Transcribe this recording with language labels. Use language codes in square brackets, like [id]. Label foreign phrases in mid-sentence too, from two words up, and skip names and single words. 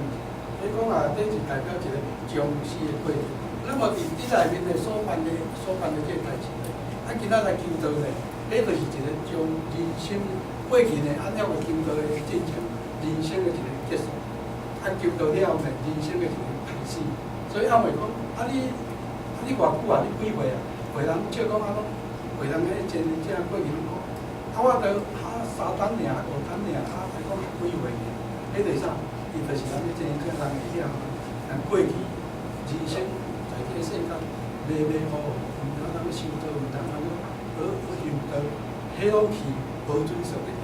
[nan] 所以讲啊，这是代表一个将死的过程。那么伫内面的所办的这个代志，啊，今仔来求道呢，这就是一个将人生过去呢，按照个求道的进程。人生的一个结束，啊，求到了后呢，人生的一个开始。所以阿袂讲，你偌久啊？你几岁啊？有人笑讲啊，有人迄前年这过去拢讲，啊，我着3单尔，5单尔，啊，还讲几岁呢？迄就是啥？伊就是咱前年这人会晓，人过去人生在这个世间迷迷糊糊，毋知咱要修道，毋知咱要修道，迄拢是无准绳的。